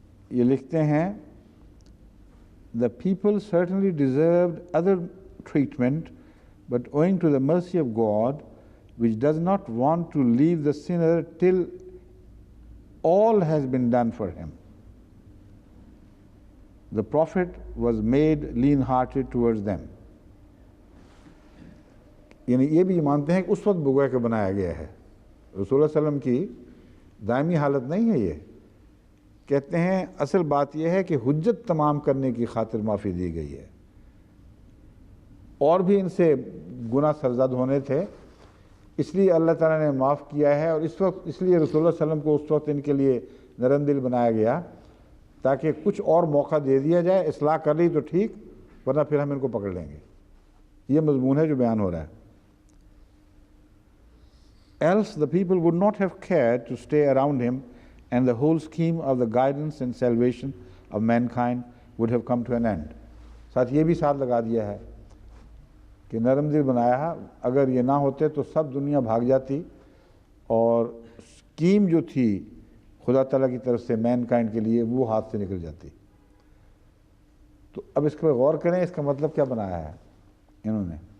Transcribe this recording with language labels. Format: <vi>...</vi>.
<ur>یہ لکھتے ہیں</ur> <en>The people certainly deserved other treatment, but owing to the mercy of God, which does not want to leave the sinner till all has been done for him, the Prophet was made lean-hearted towards them.</en> <ur>یعنی یہ بھی مانتے ہیں کہ اس وقت بگویا کے بنایا گیا ہے، رسول اللہ صلی اللہ علیہ وسلم کی دائمی حالت نہیں ہے. یہ کہتے ہیں اصل بات یہ ہے کہ حجت تمام کرنے کی خاطر معافی دی گئی ہے، اور بھی ان سے گناہ سرزد ہونے تھے، اس لیے اللہ تعالیٰ نے معاف کیا ہے. اور اس وقت اس لیے رسول اللہ صلی اللہ علیہ وسلم کو اس وقت ان کے لیے نرم دل بنایا گیا تاکہ کچھ اور موقع دے دیا جائے. اصلاح کر لی تو ٹھیک، ورنہ پھر ہم ان کو پکڑ لیں گے. یہ مضمون ہے جو بیان ہو رہا ہے.</ur> <en>Else the people would not have cared to stay around him, and the whole scheme of the guidance and salvation of mankind would have come to an end.</en> <ur>ساتھ یہ بھی ساتھ لگا دیا ہے کہ نرم دل بنایا، اگر یہ نہ ہوتے تو سب دنیا بھاگ جاتی اور اسکیم جو تھی خدا تعالیٰ کی طرف سے مین کائنڈ کے لیے وہ ہاتھ سے نکل جاتی. تو اب اس پر غور کریں، اس کا مطلب کیا بنایا ہے انہوں نے.</ur>